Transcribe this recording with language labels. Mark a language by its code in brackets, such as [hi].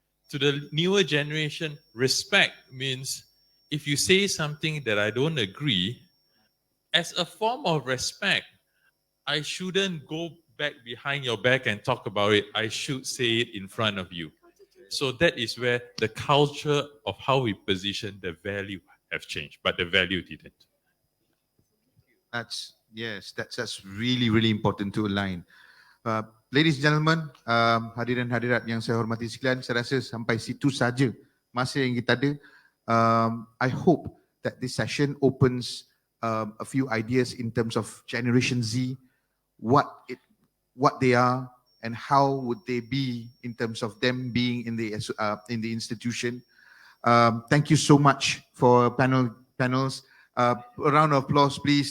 [en] To the newer generation, respect means if you say something that I don't agree, as a form of respect, I shouldn't go back behind your back and talk about it. I should say it in front of you. So that is where the culture of how we position the value have changed, but the value didn't. That's really, really important to align. [ms] Ladies and gentlemen, hadirin hadirat yang saya hormati sekalian, saya rasa sampai situ saja masa yang kita ada. [en] I hope that this session opens a few ideas in terms of Generation Z, what they are and how would they be in terms of them being in the institution. Thank you so much for panels. A round of applause, please.